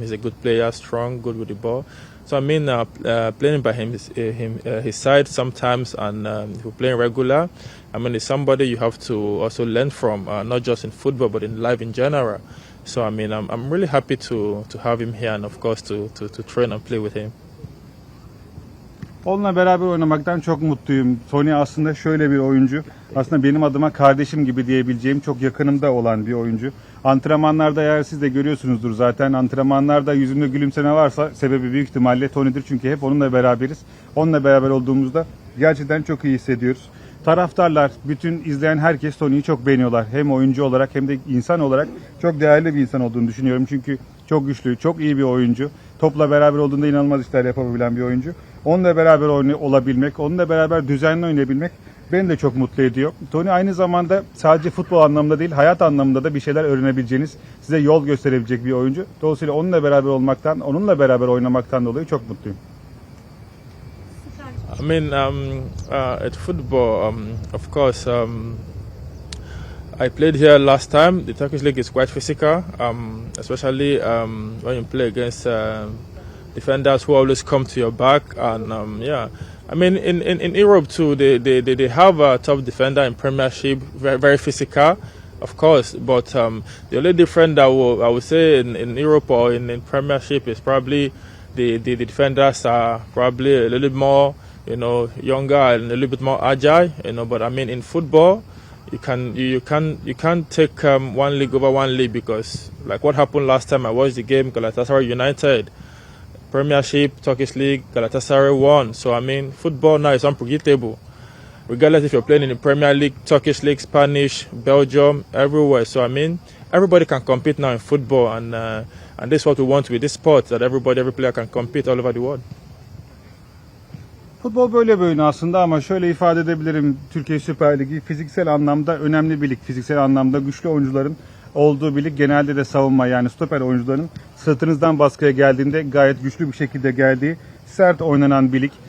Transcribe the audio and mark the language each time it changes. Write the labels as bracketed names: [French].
[English] He's a good player, strong, good with the ball. So I mean, playing by his side sometimes, and if you're playing regular, I mean, it's somebody you have to also learn from, not just in football but in life in general. So I mean, I'm really happy to have him here, and of course to train and play with him. [Turkish] Onunla beraber oynamaktan çok mutluyum. Tony aslında şöyle bir oyuncu. Aslında benim adıma kardeşim gibi diyebileceğim, çok yakınımda olan bir oyuncu. Antrenmanlarda, eğer siz de görüyorsunuzdur zaten, antrenmanlarda yüzünde gülümseme varsa sebebi büyük ihtimalle Tony'dir. Çünkü hep onunla beraberiz. Onunla beraber olduğumuzda gerçekten çok iyi hissediyoruz. Taraftarlar, bütün izleyen herkes Tony'yi çok beğeniyorlar. Hem oyuncu olarak hem de insan olarak çok değerli bir insan olduğunu düşünüyorum. Çünkü çok güçlü, çok iyi bir oyuncu. Topla beraber olduğunda inanılmaz işler yapabilen bir oyuncu. Onunla beraber olabilmek, onunla beraber düzenli oynayabilmek beni de çok mutlu ediyor. Tony aynı zamanda sadece futbol anlamında değil, hayat anlamında da bir şeyler öğrenebileceğiniz, size yol gösterebilecek bir oyuncu. Dolayısıyla onunla beraber olmaktan, onunla beraber oynamaktan dolayı çok mutluyum. [English] I mean, at football, of course, I played here last time. The Turkish league is quite physical, especially when you play against defenders who always come to your back. And yeah, I mean, in Europe too, they have a top defender in Premiership, very, very physical, of course. But the only difference that I would say in Europe or in Premiership is probably the defenders are probably a little bit more, younger and a little bit more agile, But I mean, in football, you can't take one league over one league, because like what happened last time I watched the game, Galatasaray United, Premiership, Turkish League, Galatasaray won. So I mean, football now is unpredictable, regardless if you're playing in the Premier League, Turkish League, Spanish, Belgium, everywhere. So I mean, everybody can compete now in football, and this is what we want with this sport, that every player can compete all over the world. [Turkish] Futbol böyle bir oyun aslında ama şöyle ifade edebilirim. Türkiye Süper Ligi fiziksel anlamda önemli bir lig. Fiziksel anlamda güçlü oyuncuların olduğu bir lig. Genelde de savunma, yani stoper oyuncuların sırtınızdan baskıya geldiğinde gayet güçlü bir şekilde geldiği sert oynanan bir lig.